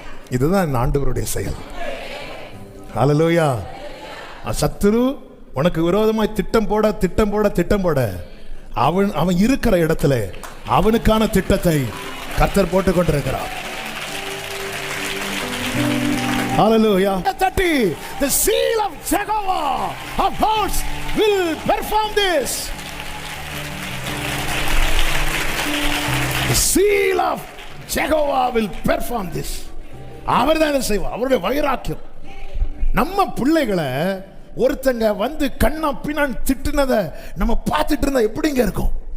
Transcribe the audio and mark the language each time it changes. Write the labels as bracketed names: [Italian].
[Tamil] இதுதான் ஆண்டவருடைய செயல். ஹல்லேலூயா. சத்துரு உனக்கு விரோதமாய் திட்டம் போட அவன் இருக்கிற இடத்துல அவனுக்கான திட்டத்தை கர்த்தர் போட்டுக் கொண்டிருக்கிறார். [English] Hallelujah. The seal of Jehovah of hosts will perform this. The seal of Jehovah will perform this. [Tamil] அவர்தான் செய்வார். அவருடைய வைராக்கியம். நம்ம பிள்ளைகளை ஒருத்தங்க வந்து கண்ணா பின்னான் திட்டுனதை நம்ம பார்த்துட்டு இருந்தா எப்படிங்க இருக்கும்?